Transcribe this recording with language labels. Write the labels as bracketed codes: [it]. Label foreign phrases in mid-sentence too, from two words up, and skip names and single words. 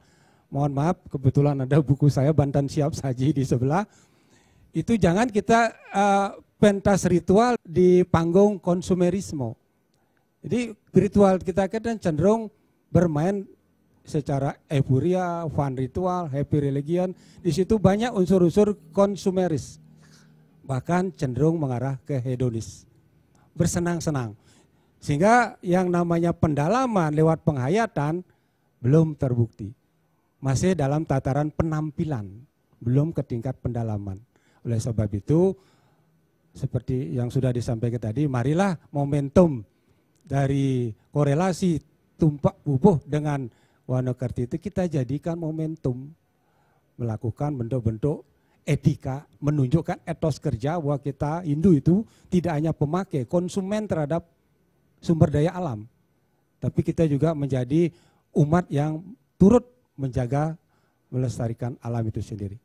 [id] Mohon maaf, kebetulan ada buku saya Bantan Siap Saji di sebelah. Itu jangan kita pentas ritual di panggung konsumerisme. Jadi ritual kita kan cenderung bermain secara euforia, [en] fun ritual, happy religion. [id] Di situ banyak unsur-unsur konsumeris. Bahkan cenderung mengarah ke hedonis. Bersenang-senang. Sehingga yang namanya pendalaman lewat penghayatan belum terbukti. Masih dalam tataran penampilan, belum ke tingkat pendalaman. Oleh sebab itu, seperti yang sudah disampaikan tadi, marilah momentum dari korelasi tumpak bubuh dengan Wanakerti itu kita jadikan momentum. Melakukan bentuk-bentuk etika, menunjukkan etos kerja bahwa kita Hindu itu tidak hanya pemakai, konsumen terhadap sumber daya alam. Tapi kita juga menjadi umat yang turut menjaga, melestarikan alam itu sendiri.